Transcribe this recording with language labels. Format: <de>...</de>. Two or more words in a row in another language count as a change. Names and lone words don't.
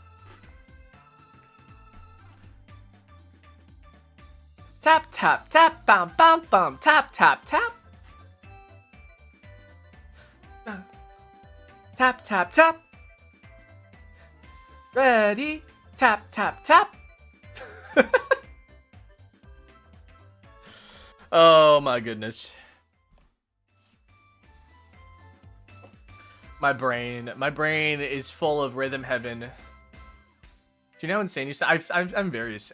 <en>Tap tap tap bam bam bam tap tap tap. Tap tap tap. Ready? Tap tap tap. Oh my goodness. My brain is full of Rhythm Heaven. Do you know how insane you sound? I'm very insane.</en>